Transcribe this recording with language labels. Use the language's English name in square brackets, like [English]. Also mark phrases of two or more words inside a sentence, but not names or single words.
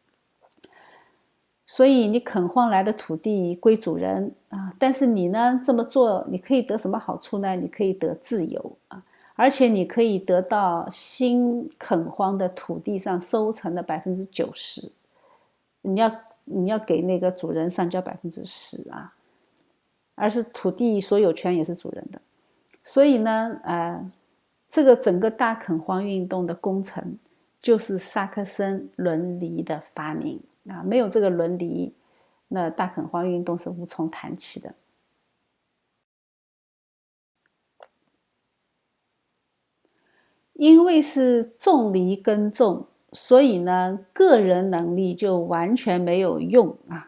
[Chinese] 所以你墾荒來的土地歸主人啊，但是你呢這麼做，你可以得什麼好處呢？你可以得自由啊，而且你可以得到新墾荒的土地上收成的90%，你要給那個主人上交10%啊，而是土地所有權也是主人的。所以呢，這個整個大墾荒運動的功臣就是薩克森倫犁的發明啊，沒有這個倫犁，那大墾荒運動是無從談起的。因為是重犁耕種，所以呢，個人能力就完全沒有用啊。